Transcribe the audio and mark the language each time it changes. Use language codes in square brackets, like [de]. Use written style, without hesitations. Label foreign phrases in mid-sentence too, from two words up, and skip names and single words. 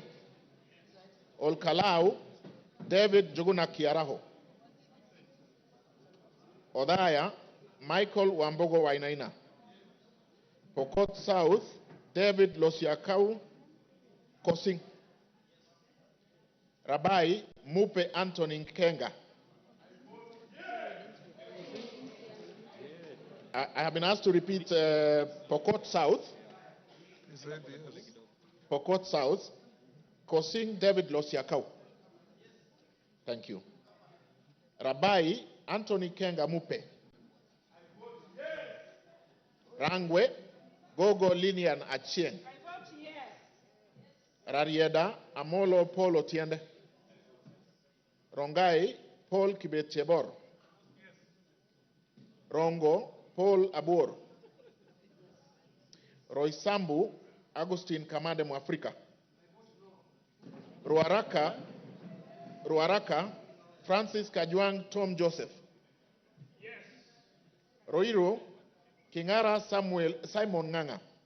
[en] Olkalau, David Juguna Kiaraho. Odaya, Michael Wambogo Wainaina. Pokot South, David Losiakau Kosing. Rabai, Mupe Anthony Kenga. I have been asked to repeat Pokot South. Pokot South, Kosing David Losiakau. Thank you. Rabai Anthony Kenga Mupe. Rangwe Gogo Linian Achieng. Rarieda Amolo Paul Otiende. Rongai Paul Kibetebor. Rongo Paul Abur. Roysambu Agustin Kamade Mwafrika. Ruaraka Francis Kajwang Tom Joseph. Roiro Kingara Simon Nganga.